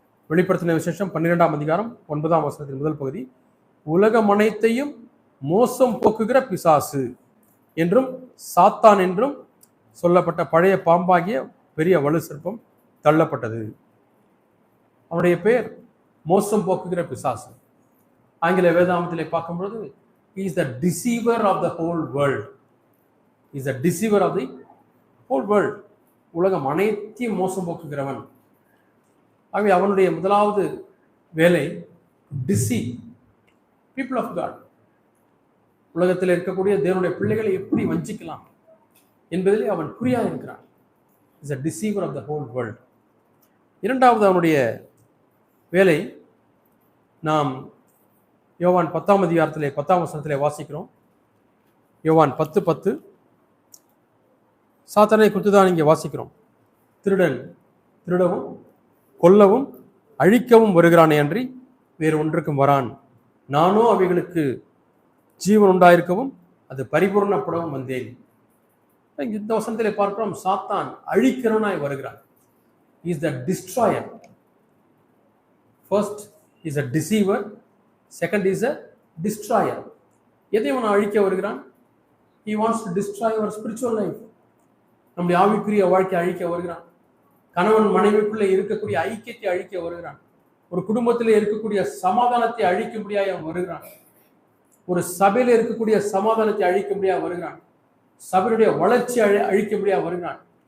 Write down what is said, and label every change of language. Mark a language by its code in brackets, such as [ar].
[ta] வெளிப்படுத்தின விசேஷம் 12ஆம் அதிகாரம் 9ஆம் வசனத்தின் முதல் பகுதி, உலகம் அனைத்தையும் மோசம் போக்குகிற பிசாசு என்றும் சாத்தான் என்றும் சொல்லப்பட்ட பழைய பாம்பாகிய பெரிய வலு சர்ப்பம் தள்ளப்பட்டது. அவனுடைய பெயர் மோசம் போக்குகிற பிசாசு. ஆங்கில வேதாமத்திலே பார்க்கும்பொழுது, [en] he is the deceiver of the whole world. He is the deceiver of the whole world. [ta] உலகம் அனைத்தையும் மோசம் போக்குகிறவன். ஆகவே அவனுடைய முதலாவது வேலை [en] deceive people of God. [ta] உலகத்தில் இருக்கக்கூடிய தேவனுடைய பிள்ளைகளை எப்படி வஞ்சிக்கலாம் என்பதிலே அவன் குறியா இருக்கிறான். [en] Is a deceiver of the whole world. [ta] இரண்டாவது அவனுடைய வேலை நாம் யோவான் 10ஆம் அதிகாரத்திலே 10ஆம் வசனத்திலே வாசிக்கிறோம். யோவான் 10:10 சாத்தானை குறித்து தான் இங்கே வாசிக்கிறோம். திருடன் திருடவும் கொல்லவும் அழிக்கவும் வருகிறானே அன்றி வேறு ஒன்றுக்கும் வரான். நானோ அவைகளுக்கு ஜீவன் உண்டாயிருக்கவும் அது பரிபூர்ணப்படவும் வந்தேன். இந்த வசனத்திலே பார்க்கிறோம், சாத்தான் அழிக்கிறவனாய் வருகிறான். [en] Is the destroyer. First is a deceiver, second is a destroyer. [ta] எதை அவன் அழிக்க வருகிறான்? [en] he wants to destroy our spiritual life. [ta] நம்முடைய ஆவிக்குரிய வாழ்க்கையை அழிக்க வருகிறான். கணவன் மனைவிக்குள்ளே இருக்கக்கூடிய ஐக்கியத்தை அழிக்க வருகிறான். ஒரு குடும்பத்தில் இருக்கக்கூடிய சமாதானத்தை அழிக்கும்படியாக அவன் வருகிறான். ஒரு சபையில இருக்கக்கூடிய சமாதானத்தை அழிக்கும்படியாக வருகிறான். சபையுடைய வளர்ச்சி அழிக்கும்படியாக வருகிறான்.